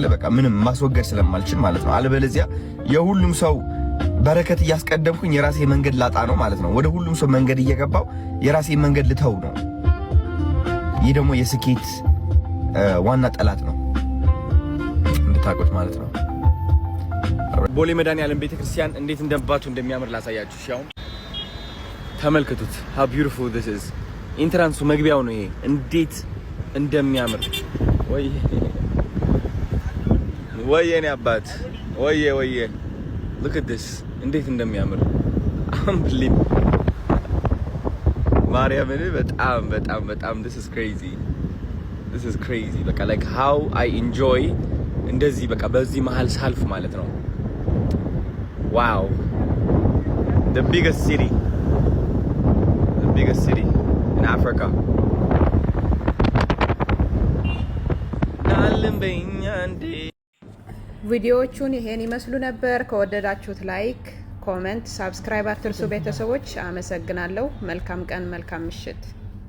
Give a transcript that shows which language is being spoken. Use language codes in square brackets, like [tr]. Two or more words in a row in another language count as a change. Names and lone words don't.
[am] በቃ ምንም ማስወገድ ስለማልችል ማለት ነው። አለበለዚያ የሁሉም ሰው በረከት እያስቀደምኩኝ የራሴ መንገድ ላጣ ነው ማለት ነው። ወደ ሁሉም ሰው መንገድ እየገባው የራሴ መንገድ ልተው ነው። ይህ ደግሞ የስኬት ዋና ጠላት ነው እንድታውቁት ማለት ነው። ቦሌ መድኃኔዓለም ቤተክርስቲያን እንዴት እንደባቱ እንደሚያምር ላሳያችሁ። ሻው ተመልከቱት። [en] how beautiful this is። [am] ኢንትራንሱ መግቢያው ነው ይሄ። እንዴት እንደሚያምር ወይ የኔ አባት ወይ [en] look at this [am] እንዴት እንደሚያምር አምብሊም ማርያምን በጣም [en] this is crazy [am] በቃ [en] like how I enjoy [am] እንደዚህ በቃ በዚህ መሃል ሳልፍ ማለት ነው። [en] wow the biggest city in Africa [am] ቪዲዮዎቹን ይሄን ይመስሉ ነበር። ከወደዳችሁት ላይክ፣ ኮሜንት፣ ሳብስክራይብ አትርሱ ቤተሰቦች። አመሰግናለሁ። መልካም ቀን፣ መልካም ምሽት።